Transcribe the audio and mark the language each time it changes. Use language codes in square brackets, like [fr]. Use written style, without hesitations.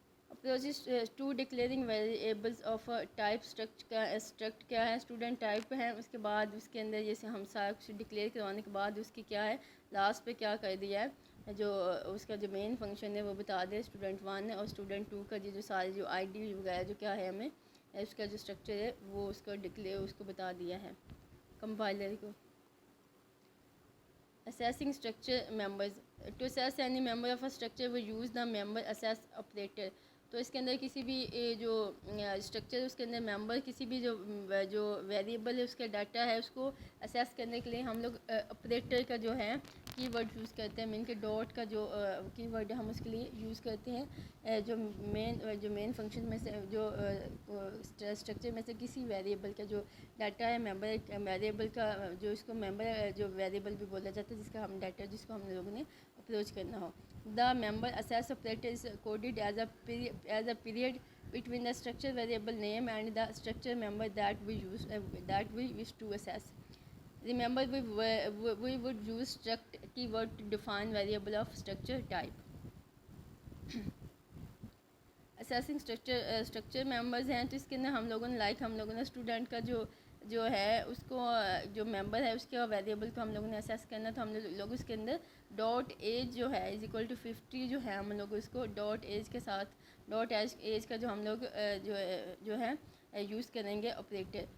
[ur] Approaches to declaring variables of type strict کیا ہے، student type ہے، اس کے بعد اس کے اندر جیسے ہم سارا کچھ ڈکلیئر کروانے کے بعد اس کی کیا ہے لاسٹ پہ کیا کر دیا ہے، جو اس کا جو مین فنکشن ہے وہ بتا دے اسٹوڈنٹ 1 ہے، اور اسٹوڈنٹ 2 کا جو سارے جو آئی ڈی وغیرہ جو کیا ہے ہمیں اس کا جو اسٹرکچر ہے وہ اس کا ڈکلیئر اس کو بتا دیا ہے کمپائلر کو. [en] Assessing structure members. To assess any member of a structure we use the member assess operator. [ur] تو اس کے اندر کسی بھی جو اسٹرکچر اس کے اندر ممبر کسی بھی جو ویریبل ہے اس کا ڈاٹا ہے اس کو اسیس کرنے کے لیے ہم لوگ آپریٹر کا جو ہے کی ورڈ یوز کرتے ہیں. مین کے ڈاٹ کا جو کی ورڈ ہم اس کے لیے یوز کرتے ہیں. جو مین فنکشن میں سے جو اسٹرکچر میں سے کسی ویریبل کا جو ڈاٹا ہے ممبر ویریبل کا جو اس کو ممبر جو ویریبل بھی بولا جاتا ہے جس کا ہم ڈاٹا جس کو ہم لوگوں نے اپروچ کرنا ہو. [en] The member assess operator is coded as a period between the structure variable name and the structure member that we wish to assess. Remember, we would use struct keyword to define variable of structure type. Assessing structure members [ur] ہیں تو اس کے اندر ہم لوگوں نے student کا جو ہے اس کو جو ممبر ہے اس کے ویریبل کو ہم لوگوں نے اسیس کرنا. تو ہم لوگ اس کے اندر ڈاٹ ایج جو ہے [en] is equal to 50 [ur] جو ہے ہم لوگ اس کو ڈاٹ ایج کے ساتھ ڈاٹ ایج کا جو ہم لوگ جو ہے یوز کریں گے آپریٹر.